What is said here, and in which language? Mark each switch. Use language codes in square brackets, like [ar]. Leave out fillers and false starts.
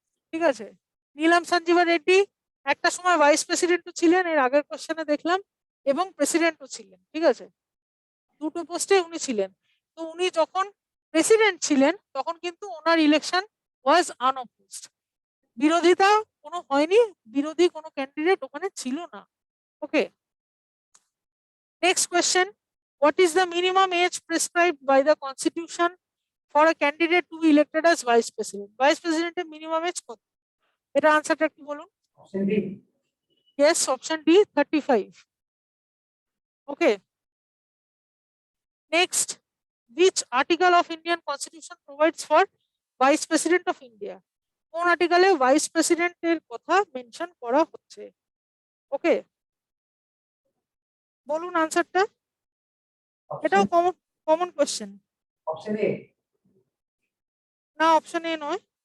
[bn] ঠিক আছে, নীলাম সঞ্জীবা রেড্ডি একটা সময় ভাইস প্রেসিডেন্টও ছিলেন, এর আগের কোশ্চেনে দেখলাম, এবং প্রেসিডেন্টও ছিলেন। ঠিক আছে, দুটো পোস্টে উনি ছিলেন। তো উনি যখন প্রেসিডেন্ট ছিলেন তখন কিন্তু ওনার [en] election was unopposed, [bn] বিরোধিতা কোনো হয়নি, বিরোধী কোনো ক্যান্ডিডেট ওখানে ছিল না। ওকে, next question. [en] What is the minimum age prescribed by the constitution for a candidate to be elected as vice president? Vice president এর minimum age কত? [bn] এটা আনসারটা একটু বলুন। [en] Option B. Yes, option D, 35. Okay. Next, which article of Indian constitution provides for vice president of India? [bn] কোন আর্টিকেলে vice প্রেসিডেন্টের কথা mention করা হচ্ছে? ওকে, বলুন আনসারটা। এটাও [en] Option, [bn] common common question. [en] option A. [bn] না, অপশন এ নয়।